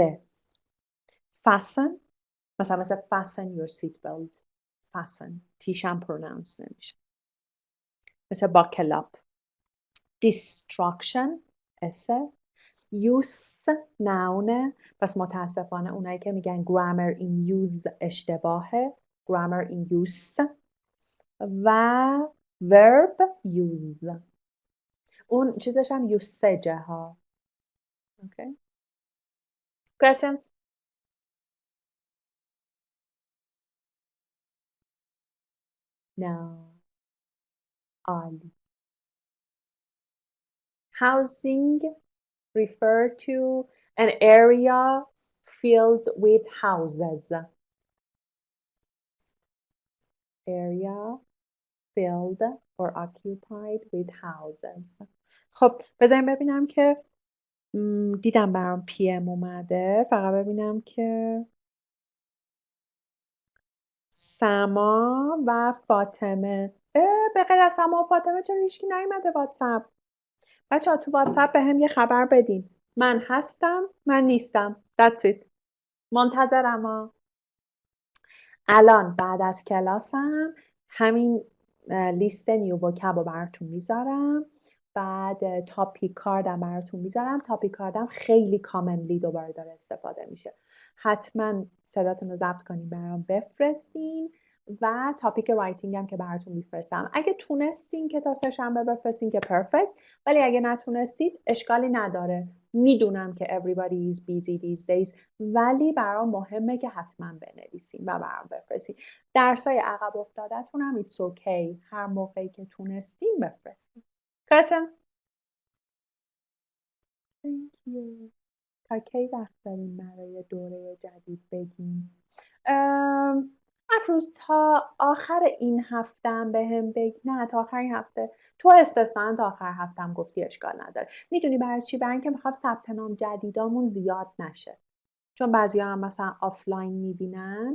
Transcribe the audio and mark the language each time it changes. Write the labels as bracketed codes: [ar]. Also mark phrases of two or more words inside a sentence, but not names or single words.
[en] fasten مثلا fasten your seat belt fasten [fa] تیش هم [en] pronounce [fa] نمیشه مثل [en] buckle up. destruction S use noun [fa] پس متاسفانه اونایی که میگن [en] grammar in use اشتباهه grammar in use و verb use [fa] اون چیزش هم [en] usage ها. okay questions no عالی Housing refer to an area filled with houses. Area filled or occupied with houses. [fa] خب بذاریم ببینم که دیدم برام PM اومده. فقط ببینم که سما و فاطمه. به غیر از سما و فاطمه چرا هیچکی نیومده واتساپ؟ بچه‌ها تو واتساپ به هم یه خبر بدین. من هستم، من نیستم. [en] That's it. [fa] منتظرم ها. الان بعد از کلاسم همین [en] list new vocab [fa] رو براتون میذارم. بعد [en] topic card [fa] براتون میذارم. [en] topic card [fa] خیلی کامنلی دوباره داره استفاده میشه. حتما صداتون رو ضبط کنین برام بفرستین و [en] topic writing [fa] هم که براتون میفرستم. اگه تونستین که تا سه‌شنبه بفرستین که پرفکت، ولی اگه نتونستید اشکالی نداره. میدونم که [en] everybody is busy these days، [fa] ولی برام مهمه که حتما بنویسین و برام بفرستین. درسای عقب افتادتون هم [en] it's okay. [fa] هر موقعی که تونستین بفرستین. [en] questions؟ Thank you. [fa] تا کی وقت داریم برای دوره جدید بگیم؟ افروز تا آخر این هفتم به هم نه تا آخر این هفته. تو استثنا تا آخر هفتم گفتی اشکال نداره. میدونی برای چی؟ برای اینکه میخوام ثبت نام جدیدامون زیاد نشه. چون بعضیا هم مثلا آفلاین میبینن.